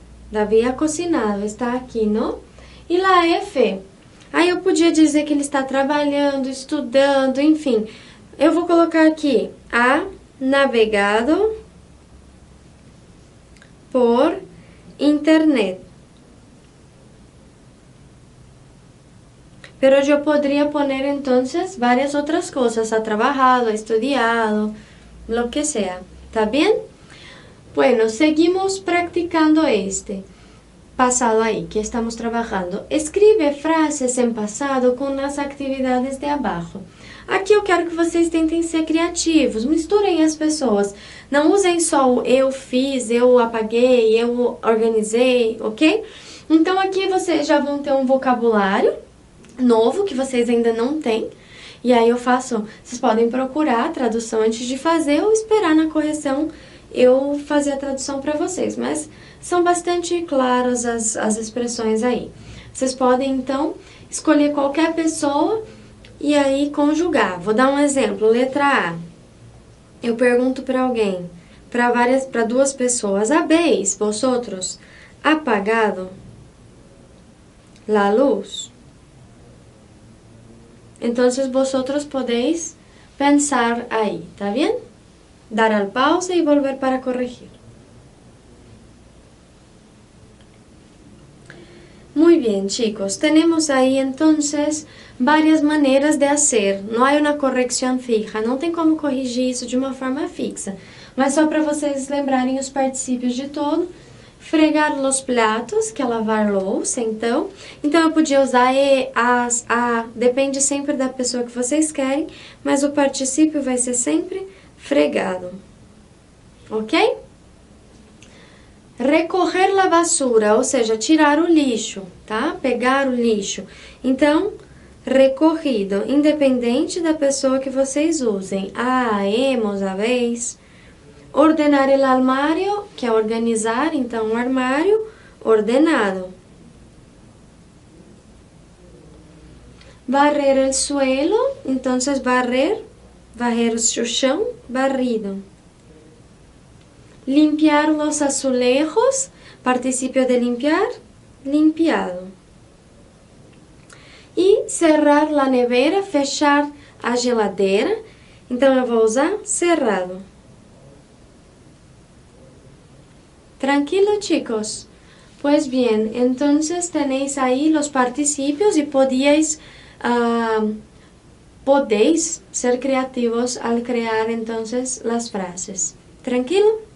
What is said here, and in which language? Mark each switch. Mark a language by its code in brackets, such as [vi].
[pt] Davi [es] ha cocinado, [pt] está aqui, não? E lá F. Aí eu podia dizer que ele está trabalhando, estudando, enfim. Eu vou colocar aqui, [es] ha navegado por internet. Pero yo podría poner entonces varias otras cosas, ha trabajado, ha estudiado, lo que sea, ¿está bien? Bueno, seguimos practicando este pasado ahí que estamos trabajando. [pt] Escreve frases em passado com as atividades de abaixo. Aqui eu quero que vocês tentem ser criativos, misturem as pessoas. Não usem só o eu fiz, eu apaguei, eu organizei, ok? Então aqui vocês já vão ter um vocabulário novo que vocês ainda não têm. E aí eu faço, vocês podem procurar a tradução antes de fazer ou esperar na correção eu fazer a tradução para vocês, mas são bastante claras as expressões aí. Vocês podem, então, escolher qualquer pessoa e aí conjugar. Vou dar um exemplo, letra A. Eu pergunto para alguém, para 2 pessoas, [es] ¿habéis vosotros apagado la luz? Entonces, vosotros podéis pensar ahí, ¿está bien? Dar al pausa y volver para corregir. Muy bien, chicos. Tenemos ahí entonces varias maneiras de hacer. [pt] Não há uma correção fija. Não tem como corrigir isso de uma forma fixa. Mas só para vocês lembrarem os particípios de todo. [es] Fregar los platos, [pt] que é lavar louça, então. Então, eu podia usar e, as, a. Depende sempre da pessoa que vocês querem. Mas o particípio vai ser sempre fregado. Ok? [es] Recorrer la basura, [pt] ou seja, tirar o lixo, tá? Pegar o lixo. Então, recorrido, independente da pessoa que vocês usem. Hemos, habéis. [es] Ordenar el armário, [pt] que é organizar, então, o armário, ordenado. [es] Barrer el suelo, [pt] então, varrer o chão, barrido. [es] Limpiar los azulejos, participio de limpiar, limpiado. [pt] E [es] cerrar la nevera, [pt] fechar a geladeira. Então, eu vou usar cerrado. [es] Tranquilo, chicos? Pues bien, entonces tenéis ahí los participios y podéis ser creativos al crear entonces las frases. ¿Tranquilo?